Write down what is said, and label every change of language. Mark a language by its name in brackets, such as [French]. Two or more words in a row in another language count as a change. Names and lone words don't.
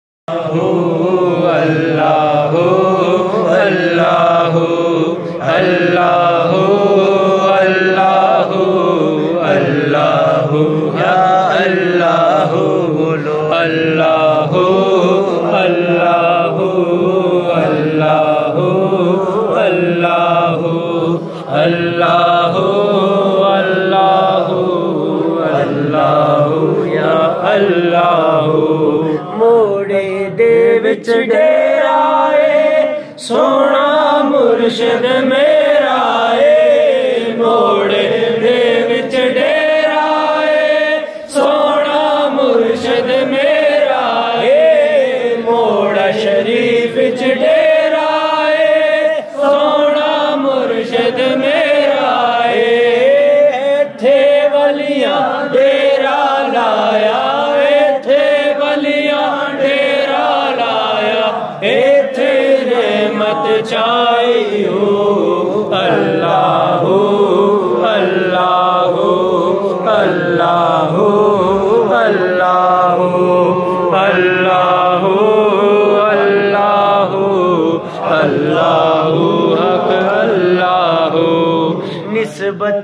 [Punjabi] اللہ اللہ اللہ اللہ اللہ [Arabic] یا اللہ [Punjabi] بولو اللہ اللہ اللہ اللہ اللہ اللہ [Arabic] اللہ یا اللہ [Punjabi] موڑے دے وچ ڈیرا اے سونا مرشد میرا اے موڑے دے وچ ڈیرا اے سونا مرشد میرا اے موڑا شریف وچ ڈیرا اے سونا مرشد میرا اے ایتھے ولیاں ڈیرا لایا ایتھے ولیاں ڈیرا لایا ایتھے رحمت چاہیو اللہ اللہ اللہ اللہ اللہ اللہ اللہ [Arabic] حق اللہ [Punjabi] نسبت